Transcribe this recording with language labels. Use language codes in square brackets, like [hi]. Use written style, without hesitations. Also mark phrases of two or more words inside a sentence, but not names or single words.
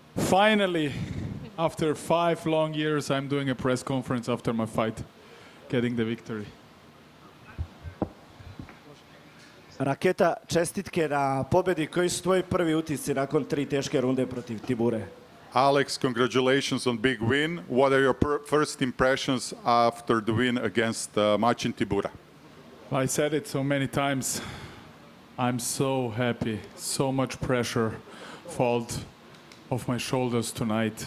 [en] Finally, after 5 long years, I'm doing a press conference after my fight, getting the victory. [sr] Raketa, čestitke na pobedi. Koji su tvoji prvi utisci nakon 3 teške runde protiv Tibure? [en] Alex, congratulations on big win. What are your first impressions after the win against Machin Tibura? I said it so many times. I'm so happy. So much pressure fall off my shoulders tonight.